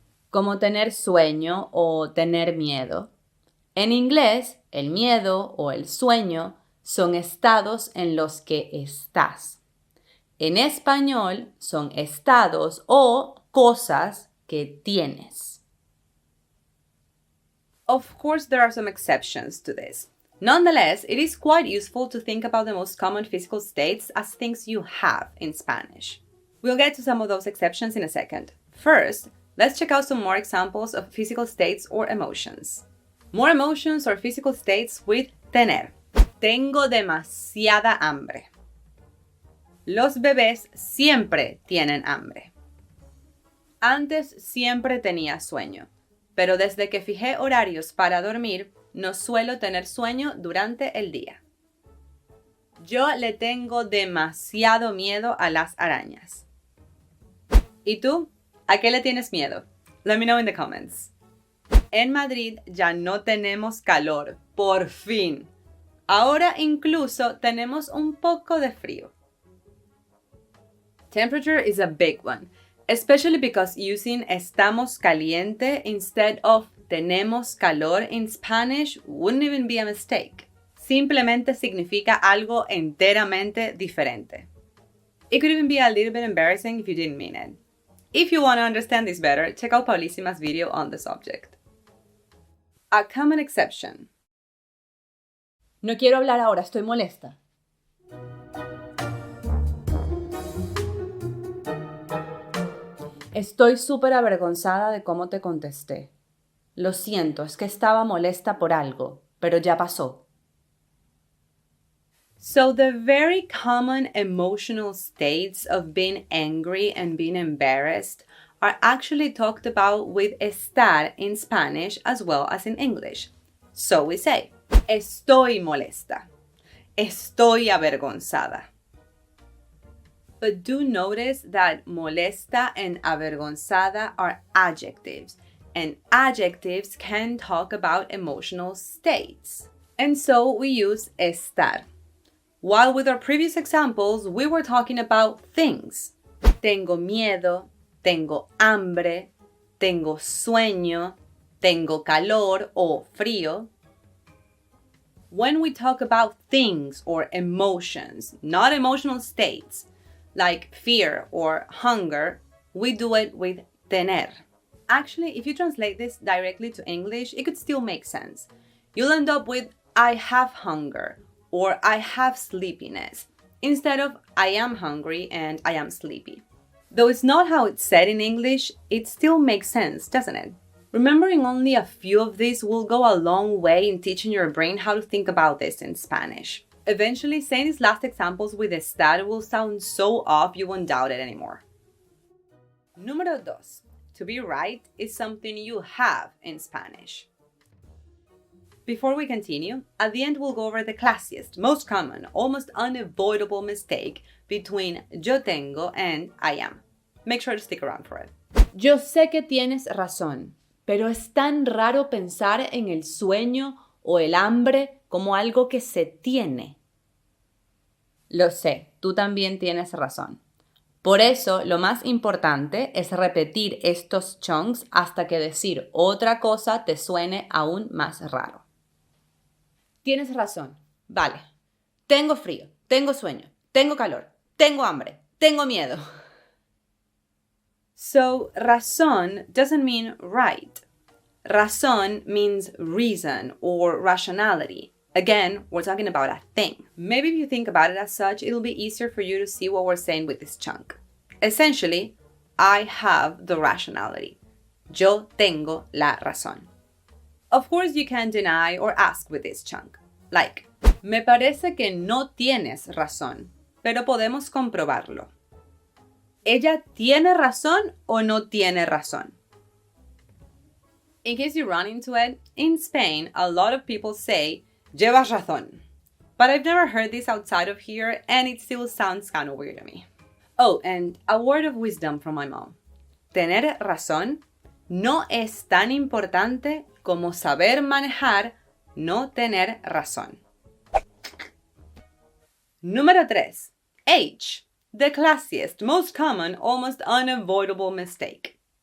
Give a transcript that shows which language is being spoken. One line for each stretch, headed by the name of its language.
Spanish: Como tener sueño o tener miedo. En inglés, el miedo o el sueño son estados en los que estás. En español, son estados o cosas que tienes.
English: Of course, there are some exceptions to this. Nonetheless, it is quite useful to think about the most common physical states as things you have in Spanish. We'll get to some of those exceptions in a second. First, let's check out some more examples of physical states or emotions. More emotions or physical states with tener.
Spanish: Tengo demasiada hambre. Los bebés siempre tienen hambre. Antes siempre tenía sueño, pero desde que fijé horarios para dormir, no suelo tener sueño durante el día. Yo le tengo demasiado miedo a las arañas. ¿Y tú? ¿A qué le tienes miedo?
English: Let me know in the comments.
Spanish: En Madrid ya no tenemos calor, por fin. Ahora incluso tenemos un poco de frío.
English: Temperature is a big one, especially because using
Spanish: estamos caliente
English: instead of
Spanish: tenemos calor
English: in Spanish wouldn't even be a mistake.
Spanish: Simplemente significa algo enteramente diferente.
English: It could even be a little bit embarrassing if you didn't mean it. If you want to understand this better, check out Paulísima's video on the subject. A common exception.
Spanish: No quiero hablar ahora, estoy molesta. Estoy súper avergonzada de cómo te contesté. Lo siento, es que estaba molesta por algo, pero ya pasó.
English: So the very common emotional states of being angry and being embarrassed are actually talked about with estar in Spanish as well as in English. So we say,
Spanish: estoy molesta, estoy avergonzada.
English: But do notice that molesta and avergonzada are adjectives, and adjectives can talk about emotional states. And so we use estar. While with our previous examples, we were talking about things.
Spanish: Tengo miedo, tengo hambre, tengo sueño, tengo calor o frío.
English: When we talk about things or emotions, not emotional states, like fear or hunger, we do it with tener. Actually, if you translate this directly to English, it could still make sense. You'll end up with I have hunger or I have sleepiness instead of I am hungry and I am sleepy. Though it's not how it's said in English, it still makes sense, doesn't it? Remembering only a few of these will go a long way in teaching your brain how to think about this in Spanish. Eventually, saying these last examples with estar will sound so off you won't doubt it anymore.
Spanish: Número 2.
English: To be right is something you have in Spanish. Before we continue, at the end we'll go over the classiest, most common, almost unavoidable mistake between yo tengo and I am. Make sure to stick around for it.
Spanish: Yo sé que tienes razón, pero es tan raro pensar en el sueño o el hambre como algo que se tiene. Lo sé, tú también tienes razón. Por eso, lo más importante es repetir estos chunks hasta que decir otra cosa te suene aún más raro. Tienes razón. Vale. Tengo frío, tengo sueño, tengo calor, tengo hambre, tengo miedo.
English: So, razón doesn't mean right. Razón means reason or rationality. Again, we're talking about a thing. Maybe if you think about it as such, it'll be easier for you to see what we're saying with this chunk. Essentially, I have the rationality.
Spanish: Yo tengo la razón.
English: Of course, you can deny or ask with this chunk. Like,
Spanish: me parece que no tienes razón, pero podemos comprobarlo. ¿Ella tiene razón o no tiene razón?
English: In case you run into it, in Spain, a lot of people say,
Spanish: llevas razón.
English: But I've never heard this outside of here, and it still sounds kind of weird to me. Oh, and a word of wisdom from my mom.
Spanish: Tener razón no es tan importante como saber manejar no tener razón. Número 3.
English: H. The classiest, most common, almost unavoidable mistake.